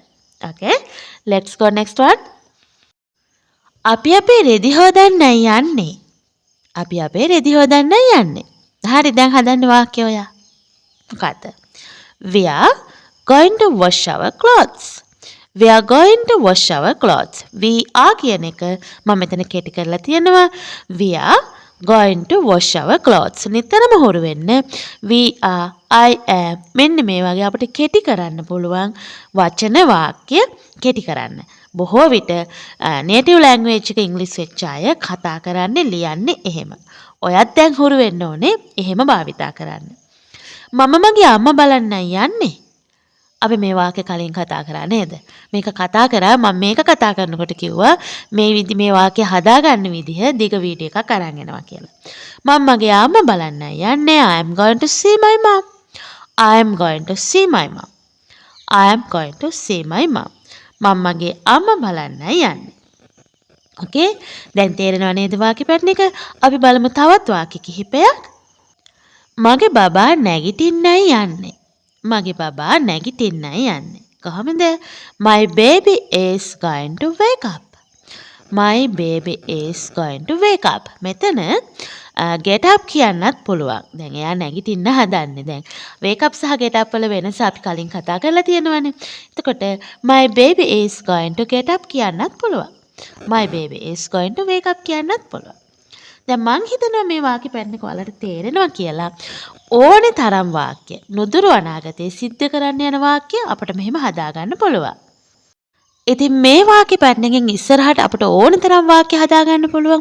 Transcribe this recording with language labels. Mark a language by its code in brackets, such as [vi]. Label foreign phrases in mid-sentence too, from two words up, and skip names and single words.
[en] Okay, let's go next one. [si] අපි අපේ රෙදි හොදන්නයි යන්නේ. අපි අපේ රෙදි හොදන්නයි යන්නේ. හරි, දැන් හදන්න වාක්‍ය ඔයා. මොකද්ද? [en] We are going to wash our clothes. We are going to wash our clothes. We are [si] කියන එක මම මෙතන කෙටි කරලා තියෙනවා. [en] We are going to wash our clothes. [si] නිතරම හුරු වෙන්න. [en] We are, I am. [si] මෙන්න මේ වගේ අපිට කෙටි කරන්න පුළුවන් වචන වාක්‍ය කෙටි කරන්න. බොහෝ විට [en] native language [si] එක ඉංග්‍රීසි වෙච්ච අය කතා කරන්නේ ලියන්නේ එහෙම. ඔයත් දැන් හුරු වෙන්න ඕනේ එහෙම භාවිතා කරන්න. මම මගේ අම්මා බලන්නයි යන්නේ. අපි මේ වාක්‍ය කලින් කතා කරා නේද? මේක කතා කරා මම මේක කතා කරනකොට කිව්වා මේ වාක්‍ය හදාගන්න විදිහ දිග වීඩියෝ එකක් අරන් එනවා කියලා. මම මගේ අම්මා බලන්නයි යන්නේ. [en] I am going to see my mom. I am going to see my mom. I am going to see my mom. [si] මම මගේ අම්මා බලන්නයි යන්නේ. Okay, දැන් තේරෙනව නේද වාක්‍ය පැටර්න් එක? අපි බලමු තවත් වාක්‍ය කිහිපයක්. මගේ බබා නැගිටින්නයි යන්නේ. මගේ බබා නැගිටින්නයි යන්නේ. කොහොමද? [en] My baby is going to wake up. My baby is going to wake up. [si] මෙතන [en] get up [si] කියන්නත් පුළුවන්. දැන් එයා නැගිටින්න හදන්නේ. දැන් [en] wake up [si] සහ [en] get up [si] වල වෙනස අපි කලින් කතා කරලා තියෙනවානේ. [en] එතකොට my baby is going to get up [si] කියන්නත් පුළුවන්. [en] My baby is going to wake up [si] කියන්නත් පුළුවන්. දැන් මං හිතනවා මේ වාක්‍ය පැටර්න් එක ඔයාලට තේරෙනවා කියලා. ඕනේ තරම් වාක්‍ය නුදුරු අනාගතයේ සිද්ධ කරන්න යන වාක්‍ය අපිට මෙහෙම හදාගන්න පුළුවන්. ඉතින් මේ වාක්‍ය පැටර්න් එකෙන් ඉස්සරහට අපිට ඕන තරම් වාක්‍ය හදාගන්න පුළුවන්.